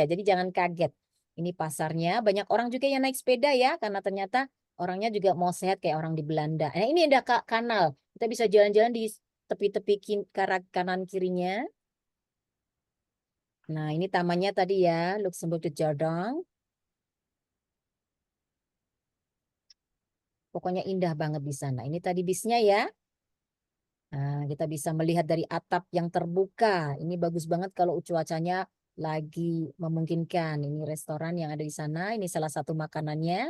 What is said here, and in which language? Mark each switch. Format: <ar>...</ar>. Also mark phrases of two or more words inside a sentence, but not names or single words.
<id>Jadi jangan kaget. Ini pasarnya. Banyak orang juga yang naik sepeda ya. Karena ternyata orangnya juga mau sehat kayak orang di Belanda. Nah ini ada kanal. Kita bisa jalan-jalan di tepi-tepi kanan kirinya. Nah ini tamannya tadi ya. Luxembourg de Jardin. Pokoknya indah banget di sana. Ini tadi bisnya ya. Nah, kita bisa melihat dari atap yang terbuka. Ini bagus banget kalau cuacanya lagi memungkinkan. Ini restoran yang ada di sana. Ini salah satu makanannya.</id>